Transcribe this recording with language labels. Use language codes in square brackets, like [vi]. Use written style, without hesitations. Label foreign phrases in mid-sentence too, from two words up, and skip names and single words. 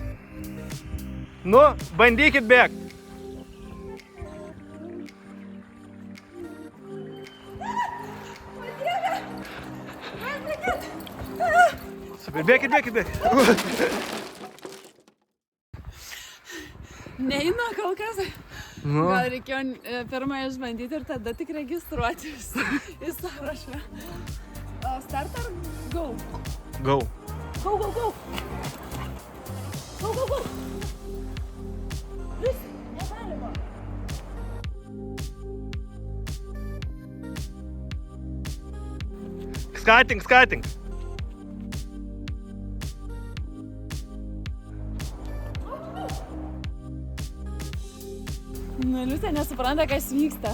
[lt] Nu, bandykit bėgti. Bėkit. Neina kol kas. Nu. Gal reikėjo pirmąją išbandyti ir tada tik registruotis į sąrašą. Start ar go? Go. Go. Vis, negalima. Skating. Nu, Liusė nesupranta, kas vyksta.